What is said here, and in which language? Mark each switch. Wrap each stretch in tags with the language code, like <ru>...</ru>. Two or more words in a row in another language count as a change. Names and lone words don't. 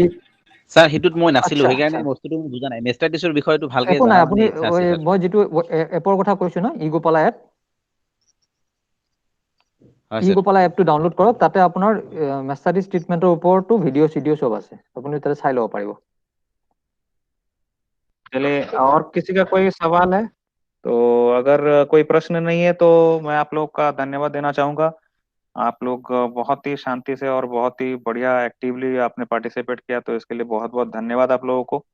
<as>ছাৰ সেইটোত মই নাছিলো, আচ্ছা আচ্ছা, সেইকাৰণে বস্তুটো মই বুজা নাই। মেষ্টাইটিছৰ বিষয়টো ভালকে একো নাই। জনাৰ মানে আপুনি ইচ্ছা আছে ছাৰ। মই যিটো এপৰ কথা কৈছো ন, ইগোপালা এপ, হয় ই ছাৰ। গোপালা এপটো ডাউনলোড কৰক। তাতে আপোনাৰ মেষ্টাইটিছ ট্ৰিটমেণ্টৰ ওপৰতো ভিডিঅ' চব আছে, আপুনি তাতে চাই ল'ব পাৰিব।</as> <hi>चलिए, और किसी का कोई सवाल है? तो अगर कोई प्रश्न नहीं है तो मैं आप लोग का धन्यवाद देना चाहूंगा। आप लोग बहुत ही शांति से और बहुत ही बढ़िया एक्टिवली आपने पार्टिसिपेट किया, तो इसके लिए बहुत बहुत धन्यवाद आप लोगों को।</hi>